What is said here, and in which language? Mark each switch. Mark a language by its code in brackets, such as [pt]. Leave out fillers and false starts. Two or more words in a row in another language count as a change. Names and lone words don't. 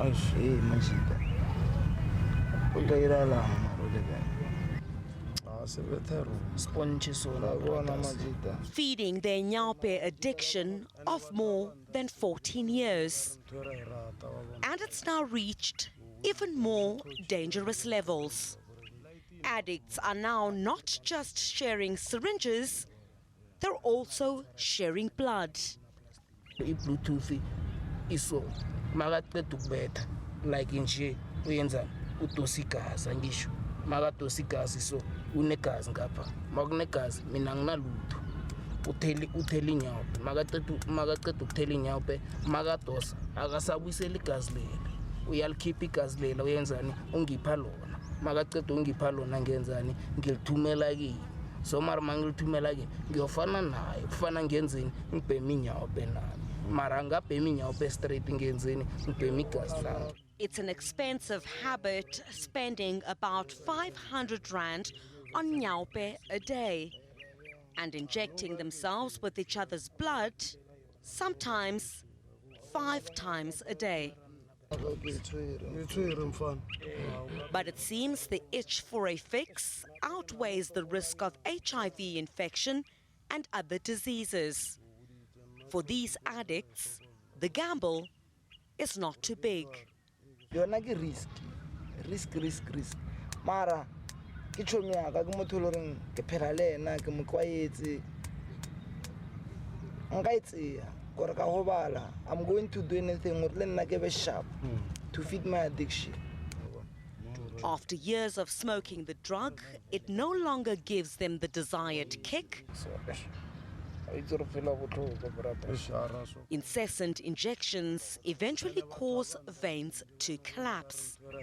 [en] Feeding their Nyaupe addiction of more than 14 years. And it's now reached even more dangerous levels. Addicts are now not just sharing syringes, they're also sharing blood. [zu] Bluetooth iso makaqeda ukubetha like nje uyenza udosikazi angisho makadosikazi so unegazi ngapha makunegazi mina nginalutho utheli Nyaupe makaqeda ukuthela Nyaupe makadosa akasabuyisela igazi lela uyalikhipha igazi lela uyenzani ungipha lona makaqeda ungipha lona ngenzani ngilithumela kini so mara mangilithumela kini ngiyofana naye kufana ngenzeni ngibhema Nyaupe nami mara ngabhema Nyaupe straight ngenzeni ngibhema igazi lami. [en] It's an expensive habit, spending about 500 rand on Nyaupe a day and injecting themselves with each other's blood, sometimes 5 times a day. But it seems the itch for a fix outweighs the risk of HIV infection and other diseases. For these addicts, the gamble is not too big. [st] Yona ke risk mara ke chomi aka ke motho loreng ke phela le ena ke mo kwaetse nka itse gore ka hobala [en] I'm going to do anything [st] gore le nna ke be sharp [en] to feed my addiction. [st] After years of smoking the drug, it no longer gives them the desired kick. Incessant injections eventually cause veins to collapse.